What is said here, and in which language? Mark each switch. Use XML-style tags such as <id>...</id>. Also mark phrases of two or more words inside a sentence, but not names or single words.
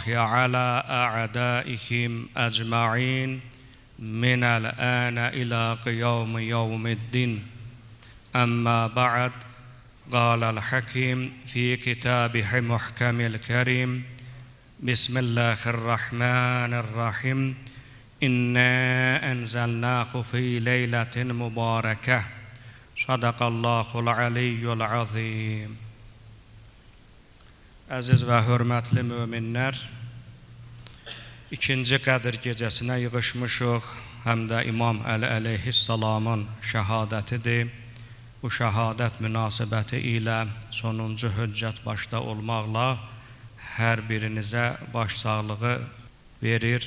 <ar>على أعدائهم أجمعين من الآن إلى يوم الدين أما بعد قال الحكيم في كتابه محكم الكريم بسم الله الرحمن الرحيم إنا أنزلناه في ليلة مباركة صدق الله العلي العظيم.</ar> <az>Əziz və hörmətli möminlər, ikinci Qədr gecəsinə yığışmışıq, həm də İmam Əli əleyhissalamın şəhadətidir. Bu şəhadət münasibəti ilə sonuncu hüccət başda olmaqla hər birinizə baş sağlığı verir.</az>